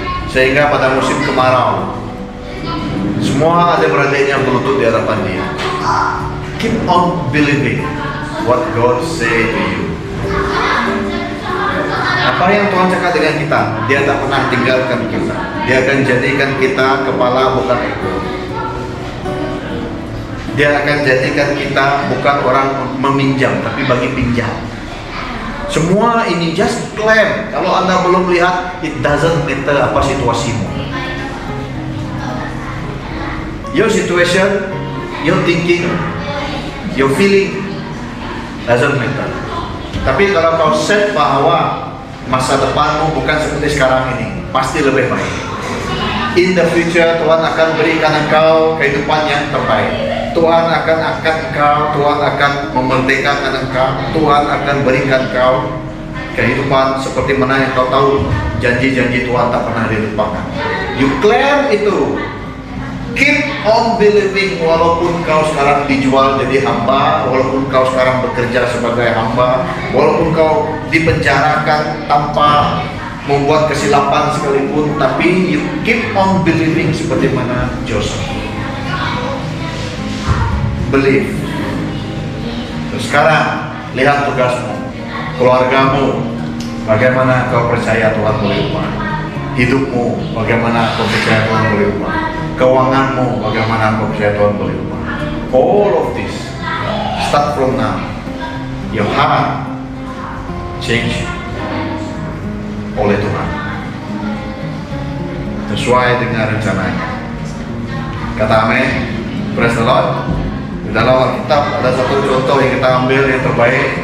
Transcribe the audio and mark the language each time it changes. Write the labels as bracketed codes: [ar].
[ms] Sehingga pada musim kemarau, semua ada beradanya berlutut di hadapan dia. [en] Keep on believing what God say to you. [ms] Apa yang Tuhan cakap dengan kita, Dia tak pernah tinggalkan kita. Dia akan jadikan kita kepala bukan ekor. Dia akan jadikan kita bukan orang meminjam, tapi bagi pinjam. Semua ini [en] just claim. [ms] Kalau Anda belum lihat, [en] it doesn't matter [ms] apa situasimu. [en] Your situation, your thinking, your feeling doesn't matter. [ms] Tapi kalau kau set bahwa masa depanmu bukan seperti sekarang ini, pasti lebih baik. [en] In the future, [ms] Tuhan akan berikan engkau kehidupan yang terbaik. Tuhan akan angkat engkau, Tuhan akan memerdekakan engkau, Tuhan akan berikan engkau kehidupan seperti mana yang kau tahu. Janji-janji Tuhan tak pernah dilupakan. [en] You claim [ms] itu. [en] Keep on believing [ms] walaupun kau sekarang dijual jadi hamba, walaupun kau sekarang bekerja sebagai hamba, walaupun kau dipenjarakan tanpa membuat kesilapan sekalipun, tapi [en] you keep on believing [ms] seperti mana Joseph. [en] Believe. [ms] Terus sekarang lihat tugasmu, keluargamu, bagaimana kau percaya Tuhan boleh ubah. Hidupmu, bagaimana kau percaya Tuhan boleh ubah. Keuanganmu, bagaimana kau percaya Tuhan boleh ubah. [en] All of this start from now. Your heart change [ms] oleh Tuhan sesuai dengan rencananya. Kata amin. [en] Praise the Lord. [ms] Di dalam Alkitab ada satu contoh yang kita ambil yang terbaik.